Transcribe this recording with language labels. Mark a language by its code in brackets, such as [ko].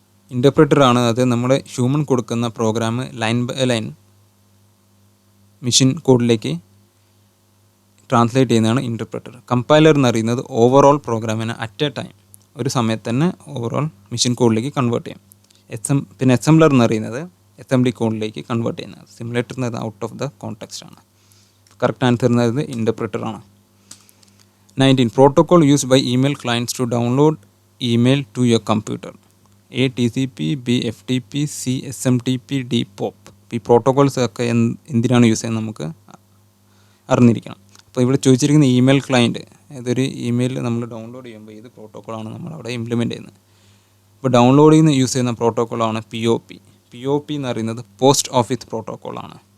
[ml] ഇൻ്റർപ്രറ്ററാണ് അത് നമ്മുടെ ഹ്യൂമൻ കൊടുക്കുന്ന programme line by line machine കോഡിലേക്ക് ട്രാൻസ്ലേറ്റ് ചെയ്യുന്നതാണ് ഇൻ്റർപ്രറ്റർ. കമ്പൈലർ എന്ന് പറയുന്നത് ഓവറോൾ പ്രോഗ്രാമിനെ അറ്റ് എ ടൈം ഒരു സമയത്ത് തന്നെ ഓവറോൾ മെഷീൻ കോഡിലേക്ക് കൺവേർട്ട് ചെയ്യും. പിന്നെ അസംബ്ലർ എന്ന് പറയുന്നത് അസംബ്ലി കോഡിലേക്ക് കൺവേർട്ട് ചെയ്യുന്നത്. സിമുലേറ്റർ എന്ന് പറയുന്നത് ഔട്ട് ഓഫ് ദ കോൺടെക്സ്റ്റ് ആണ്. കറക്റ്റ് ആൻസർ എന്ന് പറയുന്നത് ഇൻ്റർപ്രറ്ററാണ്. 19. [en] Protocol used by email clients to download email to your computer. A. TCP, B. FTP, C. SMTP, D. POP. [ml] ഈ പ്രോട്ടോകോൾസ് ഒക്കെ എന്തിനാണ് യൂസ് ചെയ്യുന്നത് നമുക്ക് അറിഞ്ഞിരിക്കണം. അപ്പോൾ ഇവിടെ ചോദിച്ചിരിക്കുന്ന ഇമെയിൽ ക്ലയൻറ്റ്, അതൊരു ഇമെയിൽ നമ്മൾ ഡൗൺലോഡ് ചെയ്യുമ്പോൾ ഏത് പ്രോട്ടോക്കോളാണ് നമ്മളവിടെ ഇംപ്ലിമെൻറ്റ് ചെയ്യുന്നത്. ഇപ്പോൾ ഡൗൺലോഡ് ചെയ്യുന്ന യൂസ് ചെയ്യുന്ന പ്രോട്ടോക്കോളാണ് POP. POP എന്ന് പറയുന്നത് പോസ്റ്റ് ഓഫീസ് പ്രോട്ടോക്കോളാണ്.